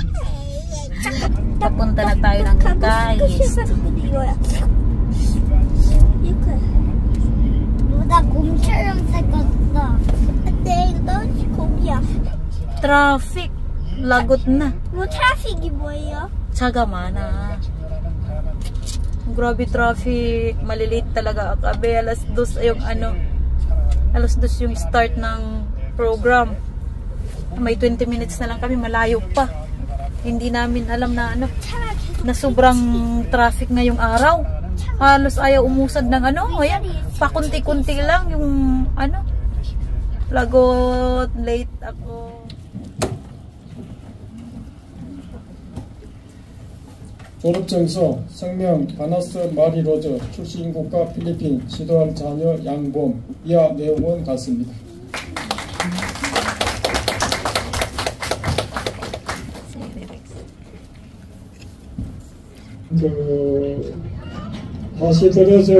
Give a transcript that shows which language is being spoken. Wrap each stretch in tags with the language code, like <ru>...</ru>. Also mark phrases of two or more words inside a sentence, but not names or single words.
<tl>Papunta na tayo ng KAIST. Traffic. Lagot na.</tl> <ko>traffic이 뭐예요?</ko> <tl>Tsaga mana. Grabe traffic. Maliliit talaga. Akabe, alas 2 yung alas 2 yung start ng program. May 20 minutes na lang kami. Malayo pa. Hindi namin alam na sobrang traffic ngayong araw. Halos ayaw umusad ng ayan, pakunti-kunti lang yung lagot, late ako.</tl> <ko>졸업증서 성명 바나스 마리 로저 출신 국가 필리핀 지도할 자녀 양범 이하 내용은 같습니다. 다시 들으세요.</ko>